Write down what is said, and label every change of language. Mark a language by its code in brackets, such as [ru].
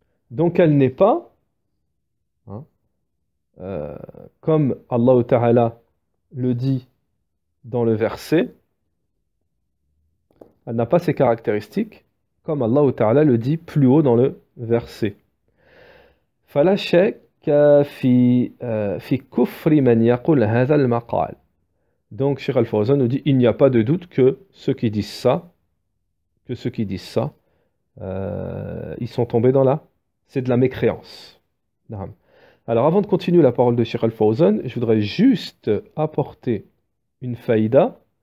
[fr] Donc elle n'est pas, hein, comme Allah Ta'ala le dit dans le verset, elle n'a pas ces caractéristiques, comme Allah Ta'ala le dit plus haut dans le verset. [ar] فلا شك في كفر من يقول هذا المقال. [fr] Donc Cheikh Al-Fawzan nous dit, il n'y a pas de doute que ceux qui disent ça, ils sont tombés dans là. C'est de la mécréance. Alors avant de continuer la parole de Cheikh Al-Fawzan, je voudrais juste apporter une faïda.